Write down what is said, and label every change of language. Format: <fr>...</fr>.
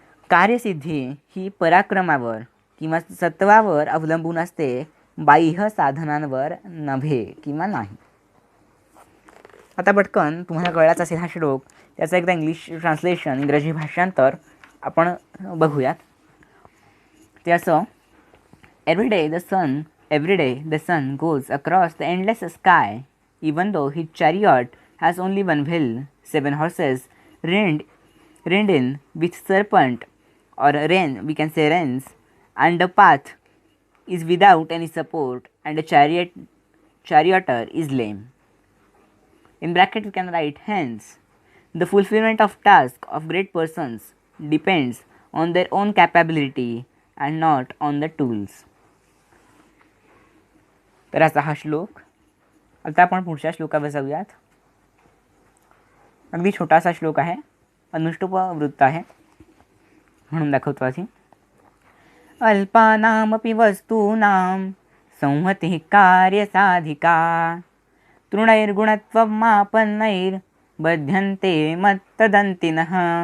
<mr>कार्यसिद्धी ही पराक्रमावर किंवा सत्वावर अवलंबून असते, बाह्य साधनांवर नव्हे किंवा नाही. आता पटकन तुम्हाला कळलाच असेल हा श्लोक, त्याचा एकदा इंग्लिश ट्रान्सलेशन, इंग्रजी भाषांतर आपण बघूयात. ते असं,</mr> <en>every day the sun goes across the endless sky, even though his chariot has only one wheel, 7 horses, reined in with serpent or we can say reins, and the path is without any support, and the charioteer is lame. In bracket we can write, hence the fulfillment of task of great persons depends on their own capability and not on the tools.</en> <mr>तर असा हा श्लोक. आता आपण पुढच्या श्लोकावर जाऊयात. अगदी छोटासा श्लोक आहे, अनुष्टुप वृत्त आहे, म्हणून दाखवतो आधी.</mr> <sa>अल्पानामपि वस्तूनां संहतिः कार्यसाधिका, तृणैर्गुणत्वमापन्नैर् बध्यन्ते मत्तदन्तिनः.</sa>